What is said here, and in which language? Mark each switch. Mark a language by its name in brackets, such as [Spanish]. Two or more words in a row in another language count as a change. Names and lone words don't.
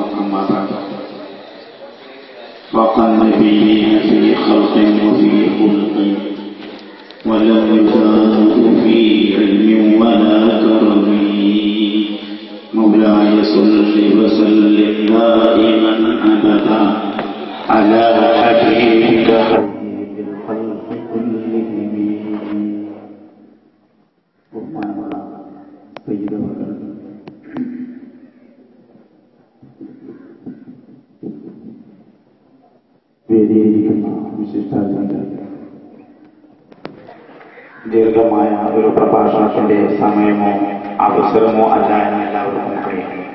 [Arabic] أما بعد، فاق النبيين في خلق وفي خلق ولم يزادوا في علم ولا كرم. مولاي صل وسلم دائما أبدا على حبيبك حبيب الخلق كلهم. [Malayalam] വേദിയിരിക്കുന്ന വിശിഷ്ടാചാര്യർ, ദീർഘമായ ഒരു പ്രഭാഷണത്തിന്റെ സമയമോ അവസരമോ അല്ല എന്ന് എല്ലാവർക്കും അറിയാം.